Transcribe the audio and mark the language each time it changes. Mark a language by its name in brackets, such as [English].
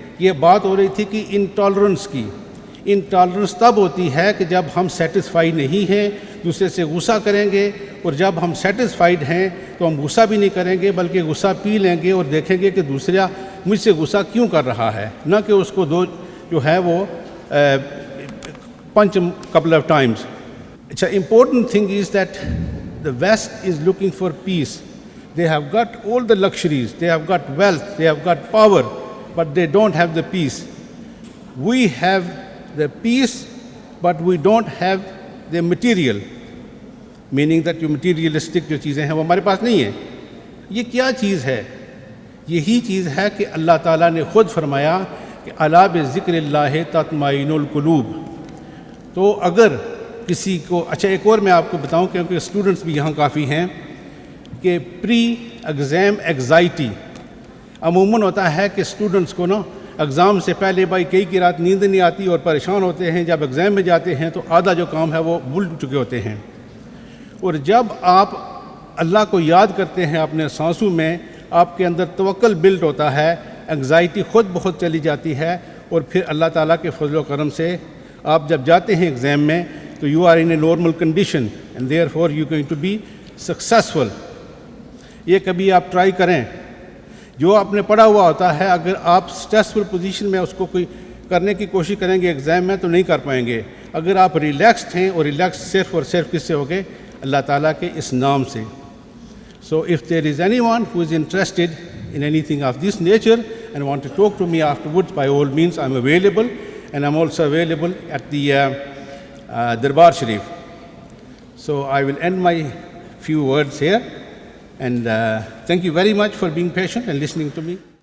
[Urdu] یہ بات ہو رہی تھی کہ انٹالرنس کی. انٹالرنس تب ہوتی ہے کہ جب ہم سیٹسفائی نہیں ہیں، دوسرے سے غصہ کریں گے، اور جب ہم سیٹسفائیڈ ہیں تو ہم غصہ بھی نہیں کریں گے بلکہ غصہ پی لیں گے اور دیکھیں گے کہ دوسرا مجھ سے غصہ کیوں کر رہا ہے، نہ کہ اس کو جو ہے وہ پنچ [English] couple of times. اچھا، important thing is that the West is looking for peace. They have got all the luxuries, they have got wealth, they have got power, but they don't have the peace. We have the peace, but we don't have the material, meaning that [Urdu] جو materialistic جو چیزیں ہیں وہ ہمارے پاس نہیں ہیں. یہ کیا چیز ہے؟ یہی چیز ہے کہ اللہ تعالیٰ نے خود فرمایا کہ [Arabic] الا بذکر اللہ تطمئن القلوب. [Urdu] تو اگر کسی کو، اچھا ایک اور میں آپ کو بتاؤں کیونکہ اسٹوڈنٹس بھی یہاں کافی ہیں، کہ پری ایگزام ایگزائٹی عموماً ہوتا ہے کہ اسٹوڈنٹس کو نا ایگزام سے پہلے بھائی کئی رات نیند نہیں آتی اور پریشان ہوتے ہیں. جب ایگزام میں جاتے ہیں تو آدھا جو کام ہے وہ بھول چکے ہوتے ہیں. اور جب آپ اللہ کو یاد کرتے ہیں اپنے سانسوں میں، آپ کے اندر توکل بلڈ ہوتا ہے، انگزائٹی خود بہت چلی جاتی ہے، اور پھر اللہ تعالیٰ کے فضل و کرم سے آپ جب جاتے ہیں ایگزام میں تو [English] You are in a normal condition and therefore you going to be successful. [Urdu] یہ کبھی آپ ٹرائی کریں. جو آپ نے پڑھا ہوا ہوتا ہے اگر آپ اسٹریسفل پوزیشن میں اس کو کوئی کرنے کی کوشش کریں گے ایگزام میں تو نہیں کر پائیں گے. اگر آپ ریلیکسڈ ہیں، اور ریلیکس صرف اور صرف کس سے ہوگے؟ اللہ تعالیٰ کے اس نام سے. [English] So if there is anyone who is interested in anything of this nature and want to talk to me afterwards, by all means I'm available, and I'm also available at the Darbar Sharif. So I will end my few words here, and thank you very much for being patient and listening to me.